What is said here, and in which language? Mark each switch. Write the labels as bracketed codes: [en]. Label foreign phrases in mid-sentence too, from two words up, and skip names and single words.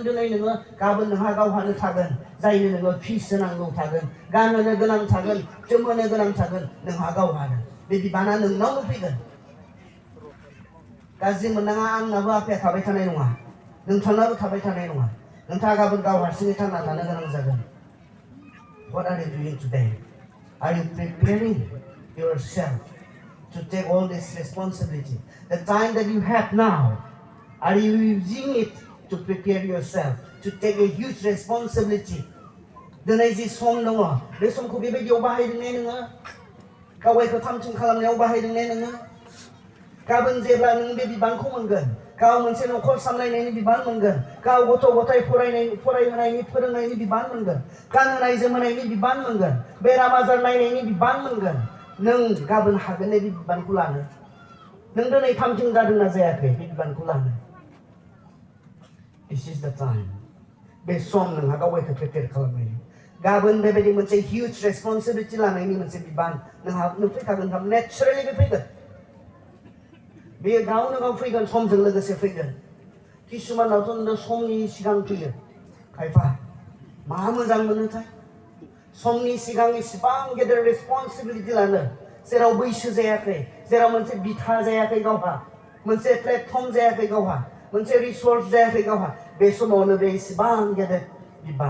[brx] दिनै नोङो गाबोन नोंहा गावहानो थागोन, जायनो नोङो फिस होनांगौ थागोन, गानहोनो गोनां थागोन, जोमहोनो गोनां थागोन, नोंहा गावहानो बे बिबाना नोंनावनो फैगोन। गाज्रि मोननाङा, आंनाबो आफाया थाबाय थानाय नङा, नोंथांनाबो थाबाय थानाय नङा। नोंथाङा गाबोन गाव हारसिङै थांना थानो गोनां जागोन। [en] What are you doing today? Are you preparing yourself to take all this responsibility? The time that you have now, are you using it to prepare yourself to take a huge responsibility? [brx] दिनै जि सम दङ, बे समखौ बेबायदियाव बाहायदों ने नोङो? गावगायखौ थाम-थिम खालामनायाव बाहायदों ने नोङो? गाबोन जेब्ला नों बे बिबानखौ मोनगोन, गाव मोनसे न'खर सामलायनायनि बिबान मोनगोन, गाव गथ' गथाय फरायहोनायनि फोरोंनायनि बिबान मोनगोन, गानहोनाय जोमहोनायनि बिबान मोनगोन, बेराम आजार नायनायनि बिबान मोनगोन, नों गाबोन हागोन ने बे बिबानखौ लानो? नों दिनै थाम-थिम जादोंना जायाखै बे बिबानखौ लानो? [en] This is the time. [brx] बे सम नोंहा गावगायखौ प्रिपेयार खालामनायनि। गाबोन बेबायदि मोनसे [en] huge responsibility [brx] लानायनि मोनसे बिबान नोंहा फैखागोन। नेचारेलि बे फैगोन। बेयो गावनो गाव फैगोन, समजों लोगोसे फैगोन। किसुमानावथ' नों समनि सिगां फैयो। खायफा मा मोजां मोनोथाय समनि सिगां इसिबां गेदेर रेसपन्सिबिलिटि लानो, जेराव बैसो जायाखै, जेराव मोनसे बिथा जायाखै गावहा, मोनसे प्लेटफर्म जायाखै गावहा, मोनसे रिसर्स जायाखै गावहा, बे समावनो बे इसिबां गेदेर बिबान।